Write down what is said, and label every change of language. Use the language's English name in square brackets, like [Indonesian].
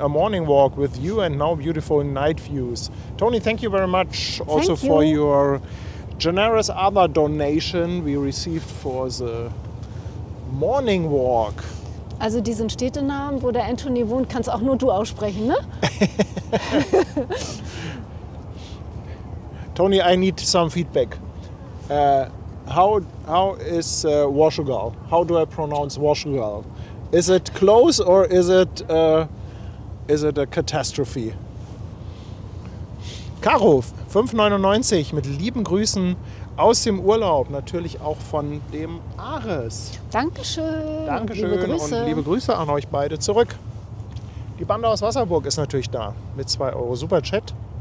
[English] A morning walk with you and now beautiful night views. Tony, thank you very much also Thank you. for your generous other donation we received for the morning walk. [German] Also diesen Städtenamen, wo der Anthony wohnt, kannst auch nur du aussprechen, ne? [English] Tony, I need some feedback. How is Washougal? How do I pronounce Washougal? Is it close or is it a catastrophe? [German] Caro, 5,99 mit lieben Grüßen aus dem Urlaub. Natürlich auch von dem Ares. Dankeschön. Dankeschön Liebe Grüße. und liebe Grüße an euch beide zurück. Die Bande aus Wasserburg ist natürlich da mit 2 € Superchat.